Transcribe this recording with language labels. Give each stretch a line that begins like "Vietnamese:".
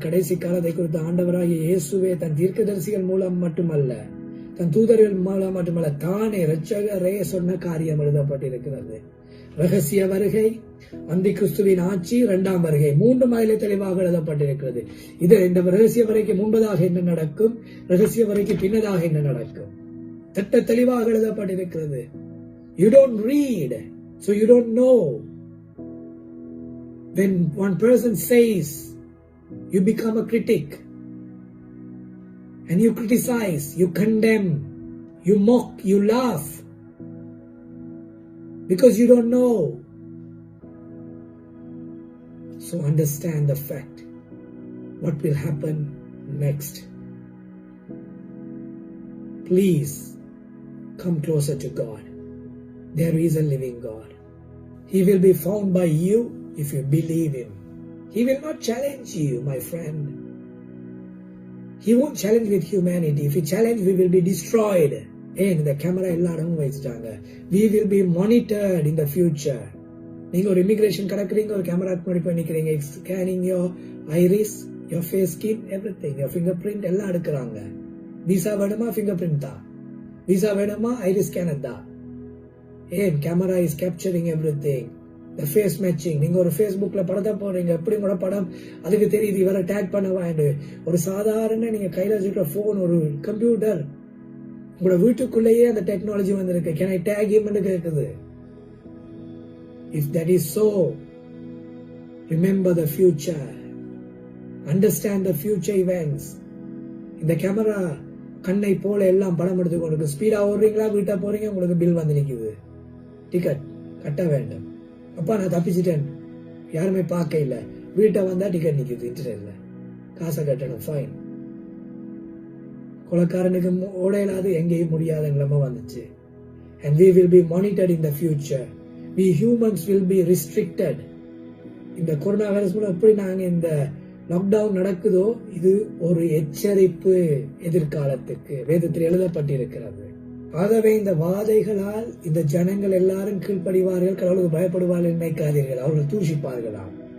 Tamil: கடைசி காலத்தை குறித்த ஆண்டவராகிய இயேசுவே தன் தீர்க்கதரிசிகள் மூலம் மட்டுமல்ல, தன் தூதர்கள் மூலம் மட்டுமல்ல, தானே இரட்சகரே சொன்ன காரியம் எழுதப்பட்டிருக்கிறது. ரகசிய வருகை, அந்தி கிறிஸ்துவின் ஆட்சி, 2ஆம் வருகை, 3 அதிலே தெளிவாக எழுதப்பட்டிருக்கிறது. இது இந்த ரகசிய வரைக்கு முன்பதாக என்ன நடக்கும், ரகசிய வரைக்கு பின்னதாக என்ன நடக்கும், திட்ட தெளிவாக எழுதப்பட்டிருக்கிறது.
English: You don't read, so you don't know. When one person says, you become a critic, and you criticize, you condemn, you mock, you laugh, because you don't know. So understand the fact, what will happen next. Please come closer to God. There is a living God. He will be found by you if you believe Him. He will not challenge you, my friend. He won't challenge with humanity. If He challenge, we will be destroyed. And the camera
Tamil: எல்லாரும் வச்சிட்டாங்க.
English: We will be monitored in the future.
Tamil: நீங்க ஒரு immigration கடக்குறீங்க, ஒரு camera முன்னாடி போய் நிக்கிறீங்க,
English: scanning your iris, your face, skin, everything, your finger print
Tamil: எல்லாம் எடுக்கிறாங்க. விசா வேணுமா, ஃபிங்கர் பிரிண்ட் தான். விசா வேணுமா, ஐரிஸ் ஸ்கேனர் தான்.
English: ஏன் camera is capturing everything. the face matching.
Tamil: நீங்க ஒரு Facebookல படத்தை போடுறீங்க, எப்படி உங்களோட படம் அதுக்கு தெரியுது, இவரை டேக் பண்ணவாண்டு. ஒரு சாதாரண நீங்க கையில வச்சுக்கிற போன், ஒரு கம்ப்யூட்டர், உங்களோட வீட்டுக்குள்ளேயே அந்த டெக்னாலஜி வந்திருக்கு.
English: Can I tag him
Tamil: ன்னு கேக்குது.
English: If that is so, remember the future. Understand the future events.
Tamil: இந்த கேமரா கண்ணை போல எல்லாம் படம் எடுத்து கொண்டு ஸ்பீடா ஓடுறீங்களா, வீட்டா போறீங்க, உங்களுக்கு பில் வந்து நிக்குது. டிக்கெட் கட்ட வேண்டும். அப்பா நான் தப்பிச்சிட்டேன், யாருமே பார்க்க இல்ல, வீட்டை வந்தா டிக்கெட் நிக்குது இன்டர்நெட்ல, காசை கட்டணும், ஃபைன். கொலைக்காரனுக்கு ஓடையிலாது எங்கேயும் முடியாத நிலைமை வந்துச்சு.
English: And we will be monitored in the future. We humans will be restricted.
Tamil: இந்த கொரோனா வைரஸ் மூலம் எப்படி நாங்க இந்த லாக்டவுன் நடக்குதோ, இது ஒரு எச்சரிப்பு எதிர்காலத்துக்கு வேதத்தில் எழுதப்பட்டிருக்கிறது. ஆகவே இந்த வாதைகளால் இந்த ஜனங்கள் எல்லாரும் கீழ்ப்படிவார்கள், கடவுளுக்கு பயப்படுவார்கள் நினைக்காதீர்கள், அவர்கள் தூஷிப்பார்களாம்.